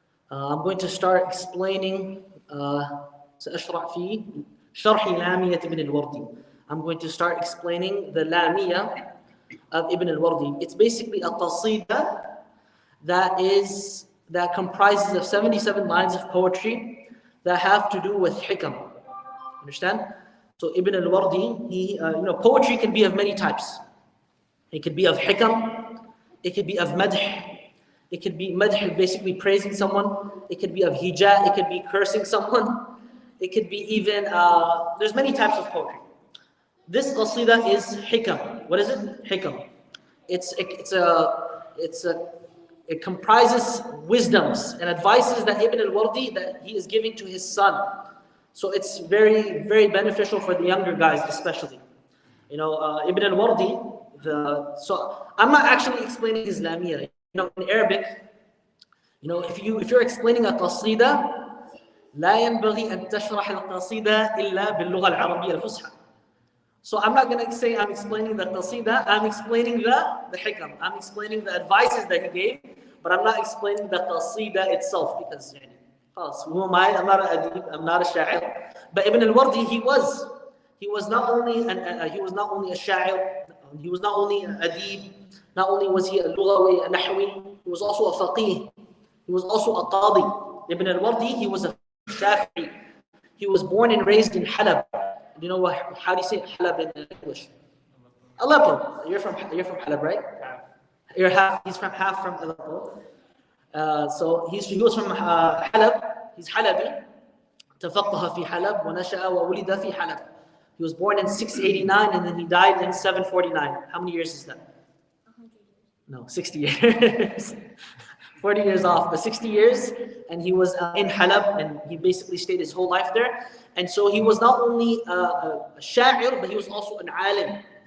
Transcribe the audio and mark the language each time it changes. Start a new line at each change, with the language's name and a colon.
English: I'm going to start explaining
Arabic: سأشرح في شرح لامية ابن الوردي.
English: I'm going to start explaining the Lamia of Ibn al-Wardi. It's basically a qasida that comprises of 77 lines of poetry that have to do with hikam. Understand? So Ibn al-Wardi, poetry can be of many types. It could be of hikam, it could be of madh, it could be madh, basically praising someone, it could be of hija, it could be cursing someone, it could be even, there's many types of poetry. This qasida is hikam. What is it? Hikam. It comprises wisdoms and advices that Ibn al-Wardi, that he is giving to his son. So it's very, very beneficial for the younger guys especially. Ibn al-Wardi, so I'm not actually explaining his Lamia. In Arabic, if you're explaining a qasida,
Arabic: لا ينبغي أن تشرح القصيدة إلا باللغة العربية الفصحى.
English: So I'm not going to say I'm explaining the qasida, I'm explaining the hikam. I'm explaining the advices that he gave, but I'm not explaining the qasida itself because who am I? I'm not an adib, I'm not a sha'ir. But Ibn al-Wardi, he was not only a sha'ir, he was not only an adib, not only was he a lughawi, a nahwi, he was also a faqih, he was also a qadi. Ibn al-Wardi, he was a Shafi'i. He was born and raised in Halab. You know how do you say Halab in English? Aleppo. You're from Halab, right? He's from Aleppo. So he was from Halab. He's Halabi.
Arabic: تفقه في حلب ونشأ وولد في حلب.
English: He was born in 689 and then he died in 749. How many years is that? 100 years. No, 60 years. 40 years off, but 60 years, and he was in Halab, and he basically stayed his whole life there. And so he was not only a sha'ir, but he was also an alim.